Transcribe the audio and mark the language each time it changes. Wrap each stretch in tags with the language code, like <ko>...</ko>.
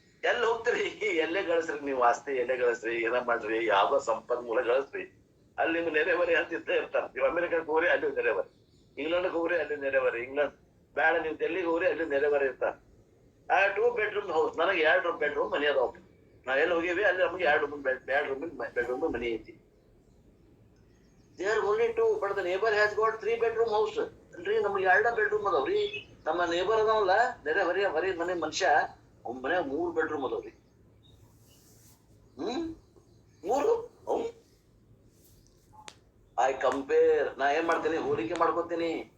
<kn>ಎಲ್ಲಿ ಹೋಗ್ತೀರಿ? ಎಲ್ಲೇ ಗಳಿಸ್ರಿ ನೀವು ಆಸ್ತಿ, ಎಲ್ಲೇ ಗಳಿಸ್ರಿ, ಏನ ಮಾಡ್ರಿ, ಯಾವ್ದೋ ಸಂಪನ್ಮೂಲ ಗಳಿಸ್ರಿ, ಅಲ್ಲಿ ನಿಮ್ಗೆ ನೆರೆಹೊರೆ ಅಂತ ಇದ್ದೇ ಇರ್ತಾರ. ನೀವು ಅಮೆರಿಕಕ್ಕೆ ಹೋಗ್ರಿ, ಅಲ್ಲಿ ನೆರೆಹೊರೆ. ಇಂಗ್ಲೆಂಡ್ಗೆ ಹೋಗ್ರಿ, ಅಲ್ಲಿ ನೆರೆಹೊರೆ. ಇಂಗ್ಲೆಂಡ್ ಬೇಡ, ನೀವು ಡೆಲ್ಲಿಗೆ ಹೋಗ್ರಿ, ಅಲ್ಲಿ ನೆರೆಹೊರೆ ಇರ್ತಾರ. 2 bedroom ಹೌಸ್. ನನಗೆ 2 bedroom ಮನೆ ಅದಾವ. ನಾವ್ ಎಲ್ಲಿ ಹೋಗಿವಿ ಅಲ್ಲಿ ನಮ್ಗೆ 2 bedroom ಮನೆ ಐತಿ.</kn> <en>They are only 2, but the neighbor has got 3 bedroom house.</en> <kn>ಅಲ್ರಿ, ನಮ್ಗೆ 2 bedroom ಅದಾವ್ರಿ. ನಮ್ಮ ನೇಬರ್ ಅದಾವಲ್ಲ ನೆರೆ ಹೊರೆ ಮನೆ ಮನುಷ್ಯ, ಅವ್ನ ಮನೆ 3 bedroom ಅದಾವ್ರಿ. 3.</kn> <en>I compare.</en> <kn>ನಾ ಏನ್ ಮಾಡ್ತೀನಿ? ಹೋಲಿಕೆ ಮಾಡ್ಕೊತೀನಿ.</kn>